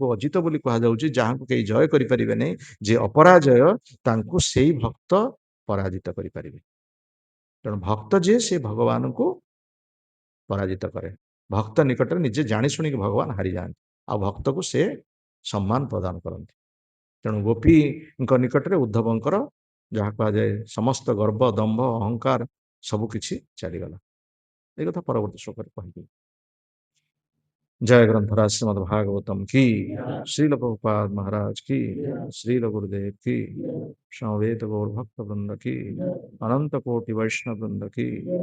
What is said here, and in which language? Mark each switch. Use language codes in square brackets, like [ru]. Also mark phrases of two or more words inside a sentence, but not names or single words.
[or] ଅଜିତ ବୋଲି କୁହାଯାଉଛି ଯାହାଙ୍କୁ କେହି ଜୟ କରିପାରିବେ ନାହିଁ ଯେ ଅପରାଜୟ ତାଙ୍କୁ ସେଇ ଭକ୍ତ ପରାଜିତ କରିପାରିବେ ତେଣୁ ଭକ୍ତ ଯିଏ ସେ ଭଗବାନଙ୍କୁ ପରାଜିତ କରେ ଭକ୍ତ ନିକଟରେ ନିଜେ ଜାଣି ଶୁଣିକି ଭଗବାନ ହାରିଯାଆନ୍ତି ଆଉ ଭକ୍ତକୁ ସେ ସମ୍ମାନ ପ୍ରଦାନ କରନ୍ତି ତେଣୁ ଗୋପୀଙ୍କ ନିକଟରେ ଉଦ୍ଧବଙ୍କର ଯାହା କୁହାଯାଏ ସମସ୍ତ ଗର୍ବ ଦମ୍ଭ ଅହଙ୍କାର ସବୁ କିଛି ଚାଲିଗଲା [bn] এই কথা পরবর্তী শ্লোকে [or] କହିବି [hi] जय ग्रंथराज श्रीमद् भागवतम की श्रील प्रभुपाद महाराज की श्रील गुरुदेव की समवेत गौर भक्त वृंद की अनंत कोटि वैष्णव वृंद की